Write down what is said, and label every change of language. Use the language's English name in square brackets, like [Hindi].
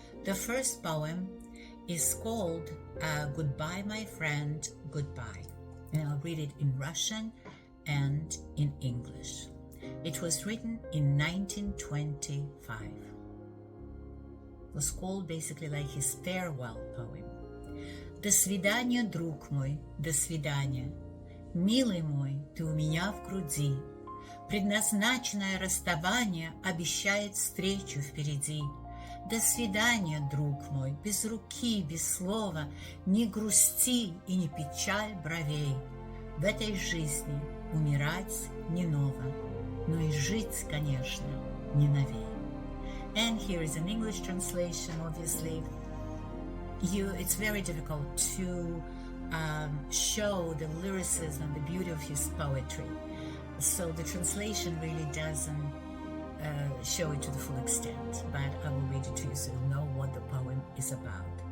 [English] The first poem is called Goodbye, My Friend, Goodbye. And I'll read it in Russian and in English. It was written in 1925. It was called basically like his farewell poem. [Russian] До свидания, друг мой, до свидания. Милый мой, ты у меня в груди. Предназначенное расставание обещает встречу впереди. До свидания, друг мой, без руки, без слова, не грусти и не печаль бровей. В этой жизни умирать не ново, но и жить, конечно, не новей. [English] And here is an English translation, obviously. It's very difficult to show the lyricism and the beauty of his poetry. So the translation really doesn't show it to the full extent, but I will read it to you so you'll know what the poem is about.